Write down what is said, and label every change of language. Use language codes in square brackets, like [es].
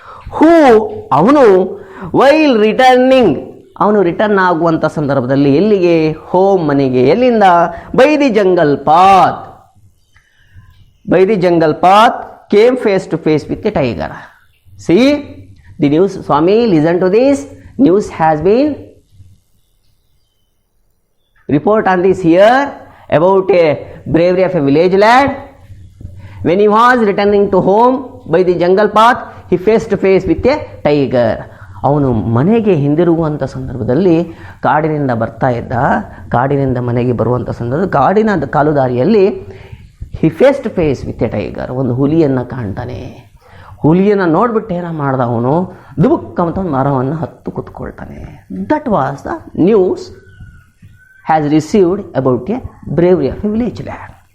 [kn] ಹೂ, ಅವನು [en] while returning, [kn] ಅವನು return ಆಗುವಂಥ ಸಂದರ್ಭದಲ್ಲಿ ಎಲ್ಲಿಗೆ? ಹೋಮ್, ಮನೆಗೆ. ಎಲ್ಲಿಂದ? [en] By the jungle path. By the jungle path came face to face with a tiger. See the news. ಸ್ವಾಮಿ listen to this. News has been report on this here about a bravery of a village lad. When he was returning to home by the jungle path, he faced to face with a tiger. [kn] ಅವನು ಮನೆಗೆ ಹಿಂದಿರುಗುವಂಥ ಸಂದರ್ಭದಲ್ಲಿ ಕಾಡಿನಿಂದ ಬರ್ತಾ ಇದ್ದ. ಕಾಡಿನಿಂದ ಮನೆಗೆ ಬರುವಂಥ ಸಂದರ್ಭ ಕಾಡಿನ ಕಾಲುದಾರಿಯಲ್ಲಿ [en] he face to face with a tiger, [kn] ಒಂದು ಹುಲಿಯನ್ನು ಕಾಣ್ತಾನೆ. ಹುಲಿಯನ್ನು ನೋಡ್ಬಿಟ್ಟು ಏನೋ ಮಾಡ್ದ ಅವನು, ದುಬುಕ್ ಅಂತ ಒಂದು ಮರವನ್ನು ಹತ್ತು ಕೂತ್ಕೊಳ್ತಾನೆ. [en] That was the news has received about a bravery of a village lad.